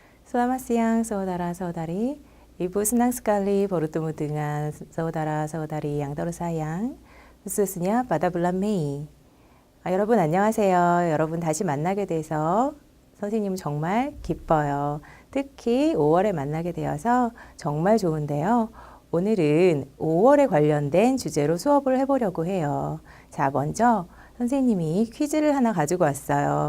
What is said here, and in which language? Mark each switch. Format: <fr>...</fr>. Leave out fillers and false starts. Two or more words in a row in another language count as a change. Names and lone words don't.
<id>Selamat siang saudara-saudari, Ibu senang sekali bertemu dengan saudara-saudari yang tersayang, khususnya pada bulan Mei.</id> <ko>여러분 안녕하세요. 여러분 다시 만나게 돼서 선생님 정말 기뻐요. 특히 5월에 만나게 되어서 정말 좋은데요. 오늘은 5월에 관련된 주제로 수업을 해보려고 해요. 자, 먼저 선생님이 퀴즈를 하나 가지고 왔어요.</ko>